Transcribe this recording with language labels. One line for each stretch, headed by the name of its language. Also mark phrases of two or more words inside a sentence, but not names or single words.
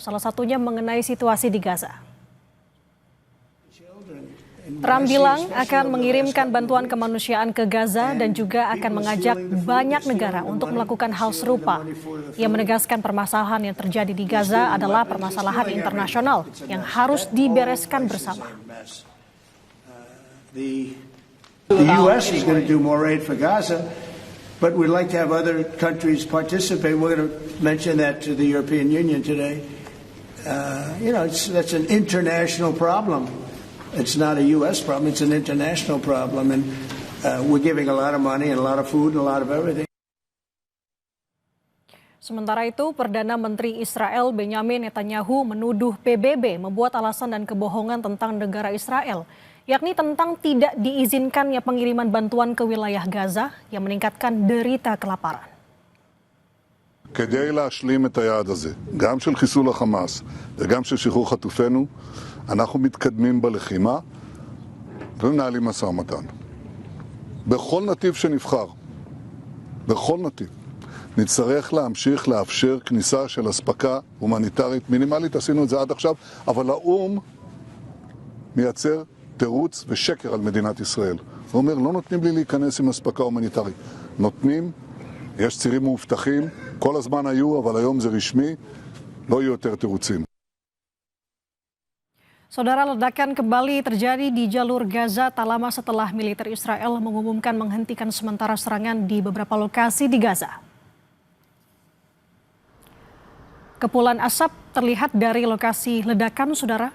Indonesian: Salah satunya mengenai situasi di Gaza. Trump bilang akan mengirimkan bantuan kemanusiaan ke Gaza dan juga akan mengajak banyak negara untuk melakukan hal serupa. Ia menegaskan permasalahan yang terjadi di Gaza adalah permasalahan internasional yang harus dibereskan bersama.
English: The U.S. is going to do more aid for Gaza, but we'd like to have other countries participate. We're going to mention that to the European Union today. That's an international problem. It's not a U.S. problem, it's an international problem. And we're giving a lot of money and a lot of food and a lot of everything.
Indonesian: Sementara itu, Perdana Menteri Israel Benjamin Netanyahu menuduh PBB membuat alasan dan kebohongan tentang negara Israel, yakni tentang tidak diizinkannya pengiriman bantuan ke wilayah Gaza yang meningkatkan derita kelaparan.
Hebrew: כדי להשלים את היעד הזה, גם של חיסול החמאס וגם של שחרור חטופינו, אנחנו מתקדמים בלחימה ומנהלים משא ומתן. בכל נתיב שנבחר, בכל נתיב, נצטרך להמשיך לאפשר כניסה של אספקה הומניטרית מינימלית, עשינו את זה עד עכשיו, אבל האו"ם מייצר תירוץ ושקר על מדינת ישראל. הוא אומר, לא נותנים לי להיכנס עם אספקה הומניטרית. נותנים, יש צירים מאובטחים, כל הזמן היו, אבל היום זה רשמי, לא יהיו יותר תירוצים.
Indonesian: Saudara, ledakan kembali terjadi di jalur Gaza tak lama setelah militer Israel mengumumkan menghentikan sementara serangan di beberapa lokasi di Gaza. Kepulan asap terlihat dari lokasi ledakan, saudara.